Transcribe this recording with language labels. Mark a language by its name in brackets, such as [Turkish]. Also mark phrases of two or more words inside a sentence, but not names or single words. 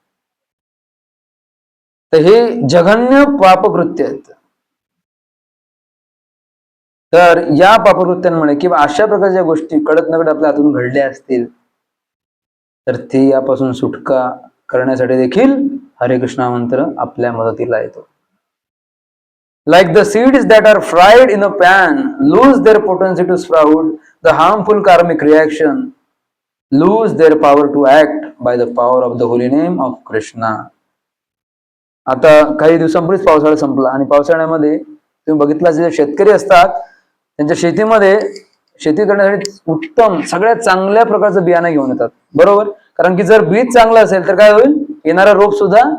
[Marathi] तर हे जघन्य पापकृत्य आहेत. तर या पापकृत्यांमुळे किंवा अशा प्रकारच्या गोष्टी कळत नकळत आपल्या हातून घडल्या असतील तर ते यापासून सुटका करण्यासाठी देखील हरे कृष्ण मंत्र आपल्या मदतीला येतो. [English] Like the seeds that are fried in a pan lose their potency to sprout, the harmful karmic reaction lose their power to act by the power of the holy name of Krishna. [Marathi] आता काही दिवसांपूर्वीच पावसाळा संपला आणि पावसाळ्यामध्ये तुम्ही बघितलं जे शेतकरी असतात त्यांच्या शेतीमध्ये शेती करण्यासाठी उत्तम सगळ्यात चांगल्या प्रकारचं बियाणं घेऊन येतात, बरोबर? कारण की जर बीज चांगलं असेल तर काय होईल?